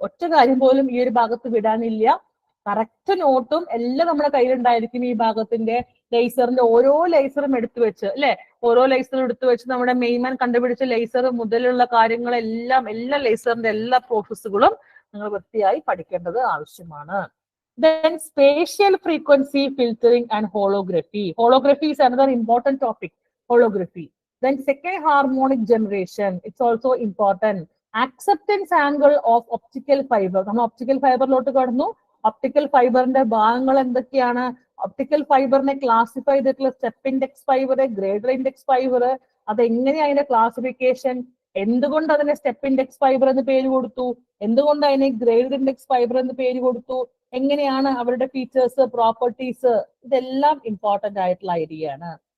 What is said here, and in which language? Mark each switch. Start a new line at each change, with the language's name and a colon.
Malayalam: ഒറ്റ കാര്യം പോലും ഈ ഒരു ഭാഗത്ത് വിടാനില്ല. കറക്റ്റ് നോട്ടും എല്ലാം നമ്മുടെ കയ്യിലുണ്ടായിരിക്കും. ഈ ഭാഗത്തിന്റെ ലേസറിന്റെ ഓരോ ലേസറും എടുത്തു വെച്ച് അല്ലെ, ഓരോ ലേസറും എടുത്തു വെച്ച് നമ്മുടെ മെയിൻമാൻ കണ്ടുപിടിച്ച ലേസർ മുതലുള്ള കാര്യങ്ങളെല്ലാം, എല്ലാ ലേസറിന്റെ എല്ലാ പ്രോസസ്സുകളും നിങ്ങൾ വൃത്തിയായി പഠിക്കേണ്ടത് ആവശ്യമാണ്.
English: Then spatial frequency filtering and holography. Holography is another important topic. Holography. Then second harmonic generation, it's also important. acceptance angle of optical fiber.
Malayalam: നമ്മൾ ഒപ്റ്റിക്കൽ ഫൈബറിലോട്ട് കടന്നു. ഒപ്റ്റിക്കൽ ഫൈബറിന്റെ ഭാഗങ്ങൾ എന്തൊക്കെയാണ്? ഒപ്റ്റിക്കൽ ഫൈബറിനെ ക്ലാസിഫൈ ചെയ്തിട്ടുള്ള step index fibre, grader index fibre, അതെങ്ങനെയാണ് അതിന്റെ classification, എന്തുകൊണ്ട് അതിനെ step index fibre എന്ന് പേര് കൊടുത്തു, എന്തുകൊണ്ട് അതിനെ ഗ്രേഡർ ഇൻഡെക്സ് ഫൈബർ എന്ന് പേര് കൊടുത്തു, എങ്ങനെയാണ് അവരുടെ ഫീച്ചേഴ്സ്, പ്രോപ്പർട്ടീസ്, ഇതെല്ലാം ഇമ്പോർട്ടന്റ് ആയിട്ടുള്ള ഐഡിയ ആണ്.